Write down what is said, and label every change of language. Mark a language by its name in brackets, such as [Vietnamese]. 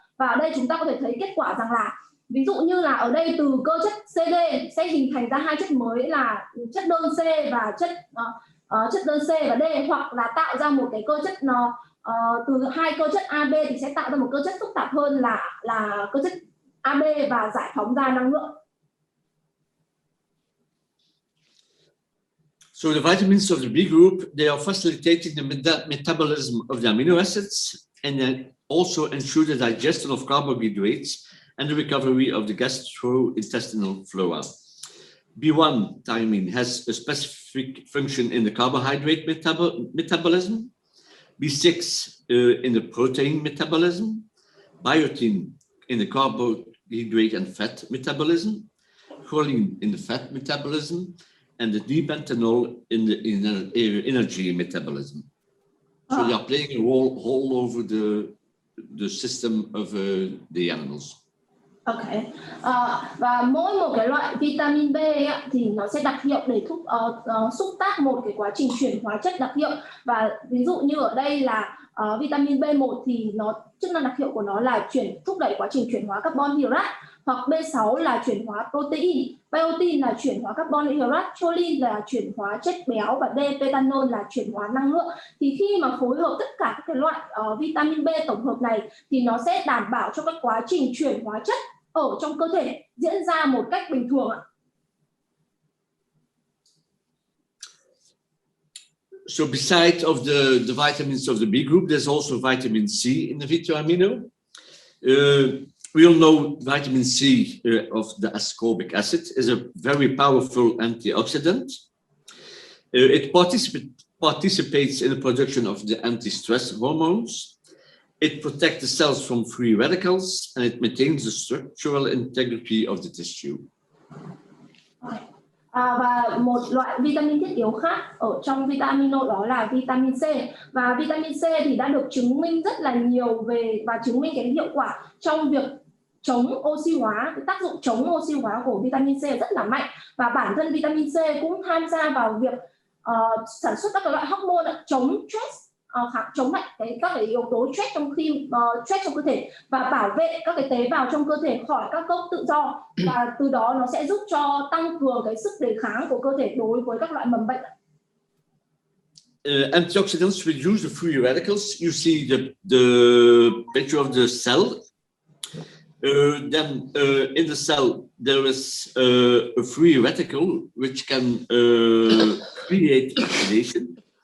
[Vietnamese] Và ở đây chúng ta có thể thấy kết quả rằng là ví dụ như là ở đây từ cơ chất CD sẽ hình thành ra hai chất mới là chất đơn C và chất đơn C và D, hoặc là tạo ra một cái cơ chất từ hai cơ chất AB thì sẽ tạo ra một cơ chất phức tạp hơn là cơ chất AB và giải phóng ra năng lượng. [English] So the vitamins of the B group, they are facilitating the metabolism of the amino acids and then also ensure the digestion of carbohydrates and the recovery of the gastrointestinal flora. B1 thiamine has a specific function in the carbohydrate metabolism, B6 in the protein metabolism, biotin in the carbohydrate and fat metabolism, choline in the fat metabolism, and the D-pentanol in the energy metabolism. So they are playing a role all over the system of the animals. Ok. [Vietnamese] Và mỗi một cái loại vitamin B ấy, thì nó sẽ đặc hiệu để xúc tác một cái quá trình chuyển hóa chất đặc hiệu. Và ví dụ như ở đây là vitamin B1 thì chức năng đặc hiệu của nó là thúc đẩy quá trình chuyển hóa carbon hydrate, hoặc B6 là chuyển hóa protein, biotin là chuyển hóa carbon hydrate, choline là chuyển hóa chất béo và D-pentanol là chuyển hóa năng lượng. Thì khi mà phối hợp tất cả các cái loại vitamin B tổng hợp này thì nó sẽ đảm bảo cho các quá trình chuyển hóa chất ở trong cơ thể diễn ra một cách bình thường ạ. [English] So besides of the vitamins of the B group, there's also vitamin C in the vitamino. We all know vitamin C of the ascorbic acid is a very powerful antioxidant. It participates in the production of the anti-stress hormones. It protects the cells from free radicals and it maintains the structural integrity of the tissue. [Vietnamese] Và một loại vitamin thiết yếu khác ở trong vitamino đó là vitamin C. Và vitamin C thì đã được chứng minh rất là nhiều và chứng minh cái hiệu quả trong việc chống oxy hóa, cái tác dụng chống oxy hóa của vitamin C rất là mạnh. Và bản thân vitamin C cũng tham gia vào việc sản xuất các loại hormone chống stress, chống lại các cái yếu tố stress trong cơ thể và bảo vệ các cái tế bào trong cơ thể khỏi các gốc tự do, và từ đó nó sẽ giúp cho tăng cường cái sức đề kháng của cơ thể đối với các loại mầm bệnh. [English] Antioxidants reduce the free radicals. You see the picture of the cell. Then in the cell there is a free radical which can create oxidation.